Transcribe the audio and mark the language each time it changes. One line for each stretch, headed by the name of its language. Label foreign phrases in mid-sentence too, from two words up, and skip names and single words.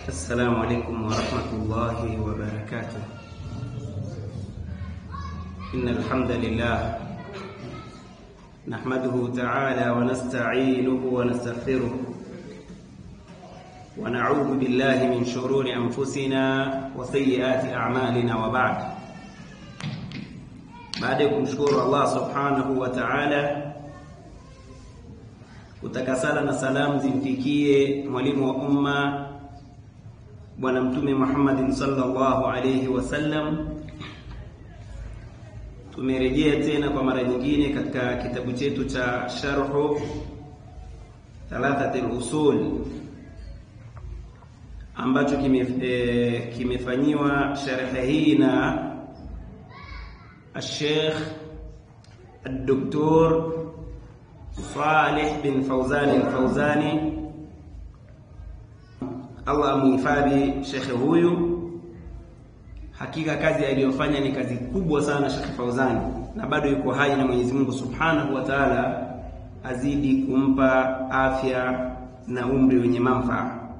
Arabic: السلام عليكم ورحمة الله وبركاته. إن الحمد لله نحمده تعالى ونستعينه ونستغفره ونعوذ بالله من شرور أنفسنا وسيئات أعمالنا.
Swahili: وبعد kumshukuru Allah
Arabic: سبحانه وتعالى,
Swahili: utakasala na salamu zimfikie mwalimu wa umma Bwana Mtume Muhammad
Arabic: صلى الله عليه وسلم.
Swahili: Tumerejea tena kwa mara nyingine katika kitabu chetu cha Sharhu Thalathatul Usul ambacho kimefanywa sharhi hii na
Arabic: الشيخ الدكتور
Swahili: صالح بن فوزان الفوزاني. Allah amhifadhi shekhe huyu. Hakika kazi aliyofanya ni kazi kubwa sana Sheikh Fauzani, na bado yuko hai, na Mwenyezi Mungu
Arabic: سبحانه وتعالى
Swahili: azidi kumpa afya na umri wenye manufaa.